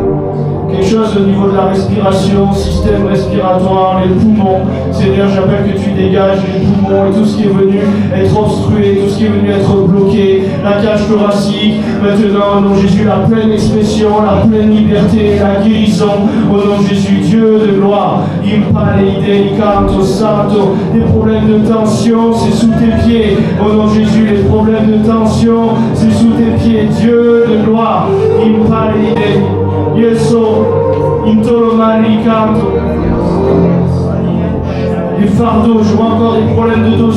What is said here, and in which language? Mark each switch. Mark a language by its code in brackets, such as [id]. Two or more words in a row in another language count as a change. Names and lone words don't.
[fr] Quelque chose au niveau de la respiration, système respiratoire, les poumons. Seigneur, j'appelle que tu dégages les poumons et tout ce qui est venu être obstrué, tout ce qui est venu être bloqué, la cage thoracique. Maintenant, au nom de Jésus, la pleine expression, la pleine liberté, la guérison. Au nom de Jésus, Dieu de gloire. Impaleide, canto, santo. Des problèmes de tension, c'est sous tes pieds. Au nom de Jésus, les problèmes de tension, c'est sous tes pieds. Dieu de gloire. Impaleide. Yeso, intolomani canto. Les fardeaux, je vois encore des problèmes de dos.